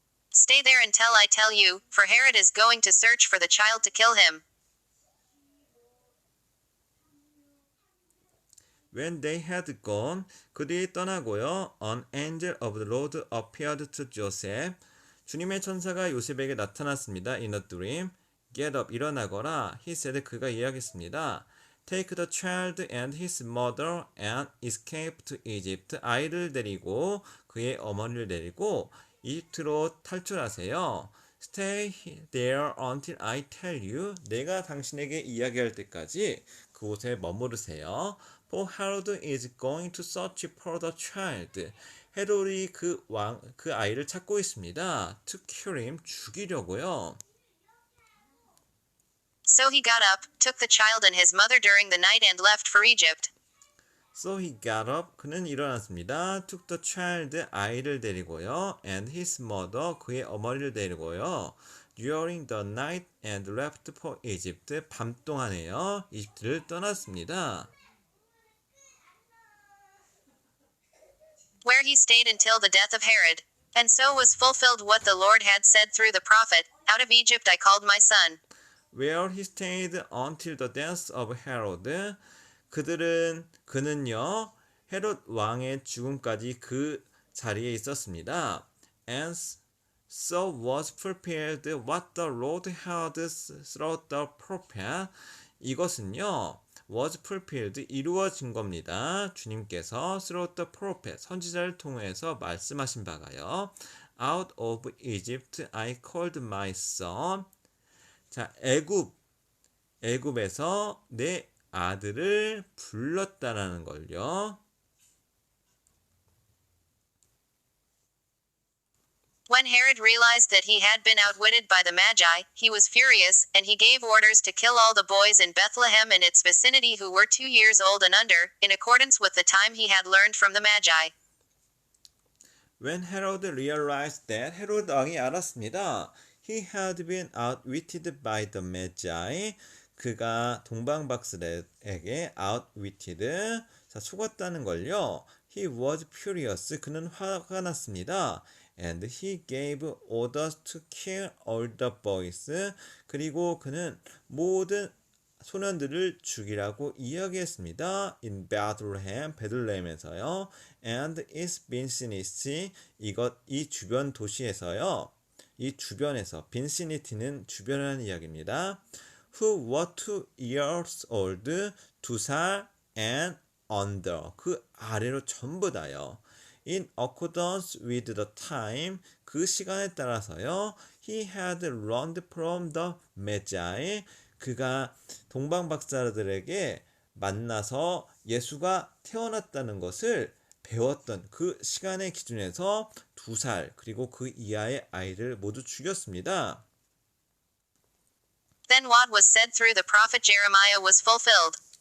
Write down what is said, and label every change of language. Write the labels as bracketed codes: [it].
[en] Stay there until I tell you, for Herod is going to search for the child to kill him. When they had gone, [ko] 그들이 떠나고요. [en] An angel of the Lord appeared to Joseph. [ko] 주님의 천사가 요셉에게 나타났습니다. [en] In a dream. Get up, [ko] 일어나거라. [en] He said, [ko] 그가 이야기했습니다. [en] Take the child and his mother and escape to Egypt. [ko] 아이를 데리고 그의 어머니를 데리고 이집트로 탈출하세요. [en] Stay there until I tell you. [ko] 내가 당신에게 이야기할 때까지 그곳에 머무르세요. [en] For Herod is going to search for the child. [ko] 헤롯이 그 아이를 찾고 있습니다. [en] To kill him, [ko] 죽이려고요. [en] So he got up, took the child and his mother during the night and left for Egypt. So he got up. [ko] 그는 일어났습니다. [en] Took the child, [ko] 아이를 데리고요. [en] And his mother, [ko] 그의 어머니를 데리고요. [en] During the night and left for Egypt. [ko] 밤 동안에요. 이집트를 떠났습니다. [en] Where he stayed until the death of Herod. And so was fulfilled what the Lord had said through the prophet, out of Egypt I called my son. Where he stayed until the death of Herod. [ko] 그는요, 헤롯 왕의 죽음까지 그 자리에 있었습니다. [en] And so was fulfilled what the Lord had through the prophet. [ko] 이것은요, [en] was fulfilled, [ko] 이루어진 겁니다. 주님께서 [en] through the prophet, [ko] 선지자를 통해서 말씀하신 바가요. [en] Out of Egypt I called my son. [ko] 자, 애굽에서 내 아들을 불렀다라는 걸요. [en] When Herod realized that he had been outwitted by the Magi, he was furious, and he gave orders to kill all the boys in Bethlehem and its vicinity who were 2 years old and under, in accordance with the time he had learned from the Magi. When Herod realized that, [ko] 헤롯 왕이 알았습니다. [en] He had been outwitted by the Magi. [ko] 그가 동방박사에게 outwitted, 자, 속았다는 걸요. [en] He was furious. [ko] 그는 화가 났습니다. [en] And he gave orders to kill all the boys. [ko] 그리고 그는 모든 소년들을 죽이라고 이야기했습니다. [en] In Bethlehem, [ko] 베들레헴에서요. [en] And its vicinity, [ko] 이 주변 도시에서요. 이 주변에서, vicinity는 주변이라는 이야기입니다. [en] Who were 2 years old, 2살 and under, [ko] 그 아래로 전부 다요. [en] In accordance with the time, [ko] 그 시간에 따라서요. [en] He had learned from the Magi, [ko] 그가 동방박사들에게 만나서 예수가 태어났다는 것을 배웠던 그 시간의 기준에서 2살 그리고 그 이하의 아이를 모두 죽였습니다. [en] Then what was said through the prophet Jeremiah was fulfilled.